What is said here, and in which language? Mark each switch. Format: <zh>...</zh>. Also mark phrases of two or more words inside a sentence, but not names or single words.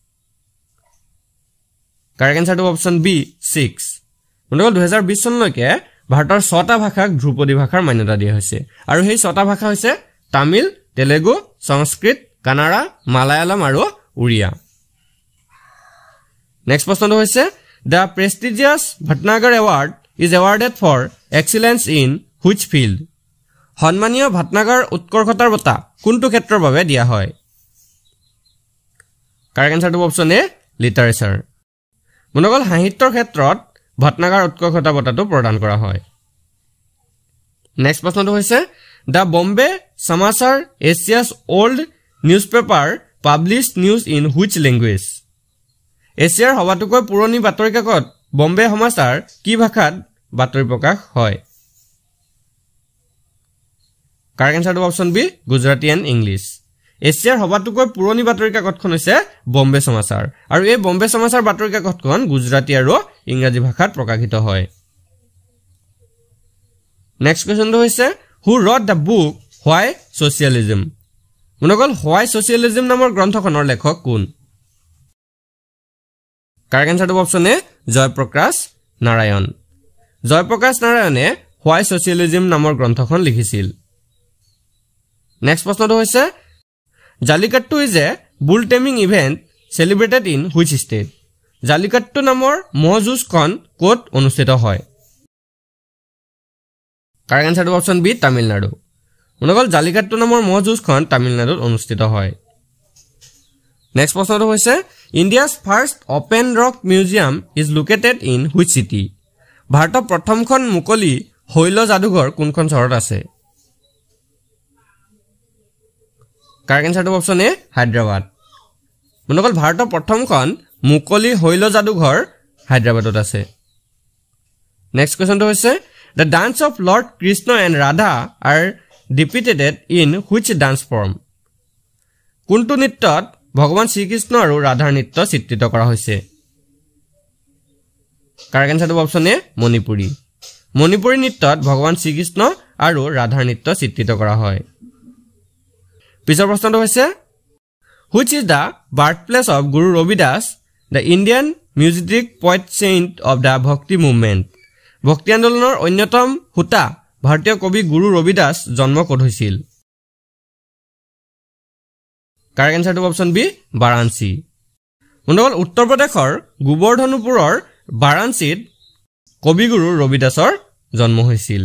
<en>correct answerটো option B</en> <as>6 মনগল 2020 চনলৈকে ভাৰতৰ 6টা ভাষাক ধ্ৰুপদী ভাষাৰ মান্যতা দিয়া হৈছে আৰু সেই 6টা ভাষা হৈছে তামিল তেলেগু সংস্কৃত কানাড়া মালায়ালাম আৰু উৰিয়া নেক্সট প্ৰশ্নটো হৈছে</as> <en>The prestigious Bhatnagar Award is awarded for excellence in which field?</en> <as>সন্মানীয় ভাটনাগৰ উৎকৰ্ষতাৰ বঁটা কোনটো ক্ষেত্ৰৰ বাবে দিয়া হয়?</as> <en>correct answerটো option A literature।</en> <as>মনোগল সাহিত্যৰ ক্ষেত্ৰত ভাটনাগৰ উৎকৰ্ষতা বঁটাটো প্ৰদান কৰা হয়।</as> <en>নেক্সট</en> <as>প্ৰশ্নটো হৈছে</as> <en>The Bombay Samachar Asia's old newspaper published news in which language?</en> <as>এছিয়াৰ সবাতোকৈ পুৰণি বাতৰি কাকত বম্বে সমাচাৰ কি ভাষাত বাতৰি প্ৰকাশ হয়?</as> <en>correct answerটো option B Gujarati and English।</en> <as>এছিয়াৰ সবাতোকৈ পুৰণি বাতৰি কাকতখন হৈছে বম্বে সমাচাৰ আৰু এই বম্বে সমাচাৰ বাতৰি কাকতখন গুজৰাটী আৰু ইংৰাজী ভাষাত প্ৰকাশিত হয়।</as> <en>next questionটো হৈছে Who wrote the book Why Socialism?</en> <as>মনোগল Why Socialism নামৰ গ্ৰন্থখনৰ লেখক কোন?</as> <en>correct answerটো option A Jayaprakash Narayan।</en> <as>জয়প্ৰকাশ নাৰায়ণে Why Socialism নামৰ গ্ৰন্থখন লিখিছিল।</as> <en>নেক্সট</en> <as>প্ৰশ্নটো হৈছে</as> <en>Jallikattu is a bull taming event celebrated in which state?</en> <as>জালিকাট্টু নামৰ ম'হ যুঁজখন ক'ত অনুষ্ঠিত হয়?</as> <en>correct answerটো option B Tamil Nadu।</en> <as>মনোগল জালিকাট্টু নামৰ ম'হ যুঁজখন তামিলনাডুত অনুষ্ঠিত হয়।</as> <en>নেক্সট</en> <as>প্ৰশ্নটো হৈছে</as> <en>India's first open rock museum is located in which city?</en> <as>ভাৰতৰ প্ৰথমখন মুকলি শৈল যাদুঘৰ কোনখন চহৰত আছে?</as> <en>correct answerটো option A Hyderabad।</en> <as>মনোগল ভাৰতৰ প্ৰথমখন মুকলি শৈল যাদুঘৰ হায়দৰাবাদত আছে।</as> <en>next questionটো হৈছে The dance of Lord Krishna and Radha are depicted in which dance form?</en> <as>কোনটো নৃত্যত ভগৱান শ্ৰীকৃষ্ণ আৰু ৰাধাৰ নৃত্য চিত্ৰিত কৰা হৈছে?</as> <en>correct answerটো option A Manipuri।</en> <as>মণিপুৰী নৃত্যত ভগৱান শ্ৰীকৃষ্ণ আৰু ৰাধাৰ নৃত্য চিত্ৰিত কৰা হয়। পিছৰ প্ৰশ্নটো হৈছে</as> <en>Which is the birthplace of Guru Ravidas, the Indian music poet saint of the Bhakti movement?</en> <as>ভক্তি আন্দোলনৰ অন্যতম হুতা ভাৰতীয় কবি গুৰু ৰবিদাস জন্ম ক'ত হৈছিল?</as> <en>correct answerটো option B Varanasi।</en> <as>মনোগল উত্তৰ প্ৰদেশৰ গোবৰ্ধনপুৰৰ বাৰাণসীত কবিগুৰু ৰবিদাসৰ জন্ম হৈছিল।</as>